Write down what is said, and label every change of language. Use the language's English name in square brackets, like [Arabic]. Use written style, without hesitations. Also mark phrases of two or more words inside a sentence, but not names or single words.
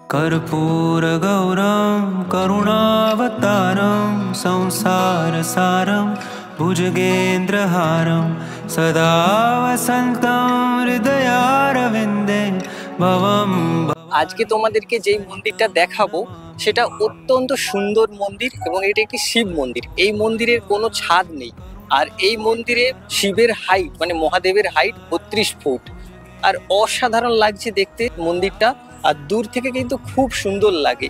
[Sanskrit] कर्पूरगौरं करुणावतारं संसारसारं भुजगेन्द्रहारं सदा वसन्तं हृदयारविन्दे भवं। [Bangla] আজকে তোমাদেরকে যেই মন্দিরটা দেখাবো সেটা অত্যন্ত সুন্দর মন্দির এবং এটা একটি শিব মন্দির। এই মন্দিরের কোনো ছাদ নেই, আর এই মন্দিরে শিবের হাইট মানে মহাদেবের হাইট 32 ফুট। আর অসাধারণ লাগছে দেখতে মন্দিরটা, আর দূর থেকে কিন্তু খুব সুন্দর লাগে।